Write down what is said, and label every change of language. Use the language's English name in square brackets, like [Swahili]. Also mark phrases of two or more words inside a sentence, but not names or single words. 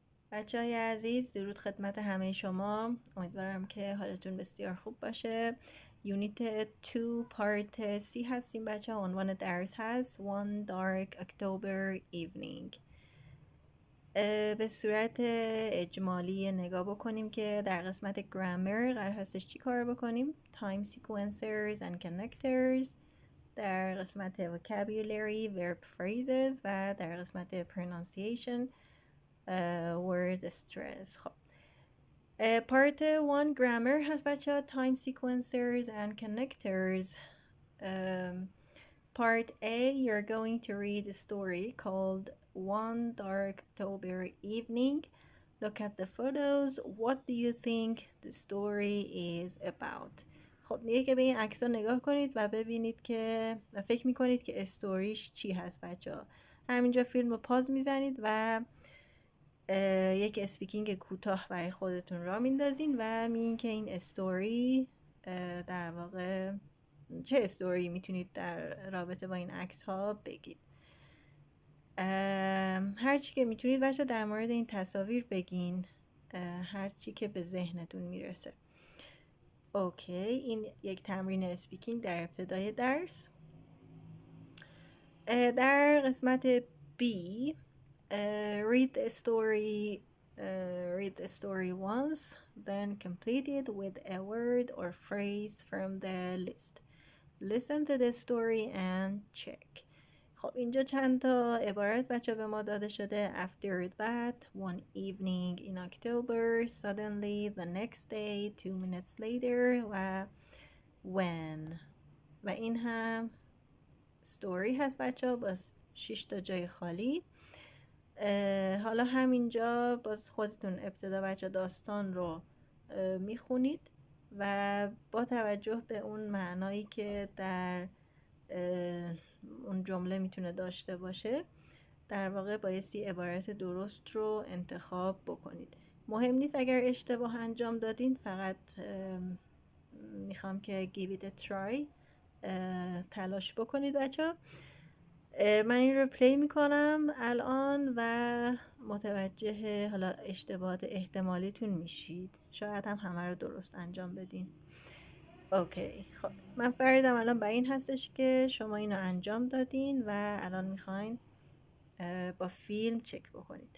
[Persian] بچه‌های عزیز، درود خدمت همه شما. امیدوارم که حالتون بسیار خوب باشه. یونیت 2 پارت C هستیم بچه ها. عنوان درس هست One Dark October Evening. به صورت اجمالی نگاه بکنیم که در قسمت گرامر قرار هستش چی کار بکنیم. [English] Time sequencers and connectors. [Persian] در قسمت [English] vocabulary verb phrases [Persian] و در قسمت [English] pronunciation word stress. [Persian] خب [English] part 1 grammar [Persian] هست بچه ها. [English] time sequencers and connectors. Part A, you're going to read a story called One Dark October Evening. Look at the photos. What do you think the story is about? [Persian] خب میگه که به این عکس ها نگاه کنید و ببینید که و فکر میکنید که استوریش چی هست بچه ها. همینجا فیلم رو پاز میزنید و یک اسپیکینگ کوتاه برای خودتون را میندازین و میگین که این استوری در واقع چه استوری میتونید در رابطه با این عکس ها بگید. هرچی که میتونید بچه در مورد این تصاویر بگین، هرچی که به ذهنتون میرسه. اوکی، این یک تمرین اسپیکینگ در ابتدای درس. در قسمت [English] B read the story once, then complete it with a word or phrase from the list. Listen to the story and check. [Persian] خب اینجا چند تا عبارت بچه به ما داده شده. [English] After that, one evening in October, suddenly the next day, 2 minutes later و when. [Persian] و این هم story هست بچه باز 6 تا جای خالی. حالا همینجا باز خودتون ابتدا بچه داستان رو میخونید و با توجه به اون معنایی که در اون جمله میتونه داشته باشه در واقع بایستی عبارت درست رو انتخاب بکنید. مهم نیست اگر اشتباه انجام دادین، فقط میخوام که [English] give it a try، [Persian] تلاش بکنید بچه. من این رو پلی میکنم الان و متوجه حالا اشتباهات احتمالیتون میشید. شاید هم همه رو درست انجام بدین. اوکی، خب من فریدم الان بر این هستش که شما اینو انجام دادین و الان میخواین با فیلم چک بکنید.